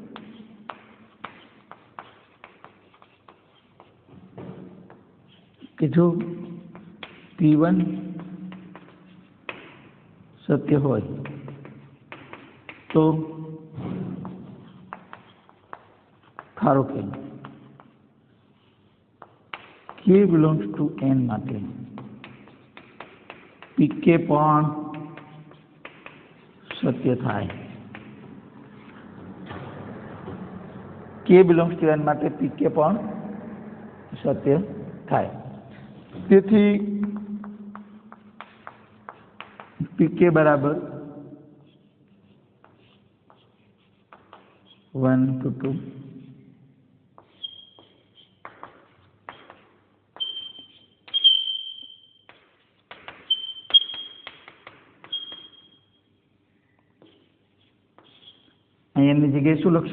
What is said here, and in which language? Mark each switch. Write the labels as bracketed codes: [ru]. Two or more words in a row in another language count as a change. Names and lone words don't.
[gu] કે જો p1 સત્ય હોય તો ધારો કે [en] k belongs to n [gu] માટે pk પણ સત્ય થાય. [en] k belongs to n [gu] માટે pk પણ સત્ય થાય. તેથી pk બરાબર 1 to 2 એની જગ્યાએ શું લખશો?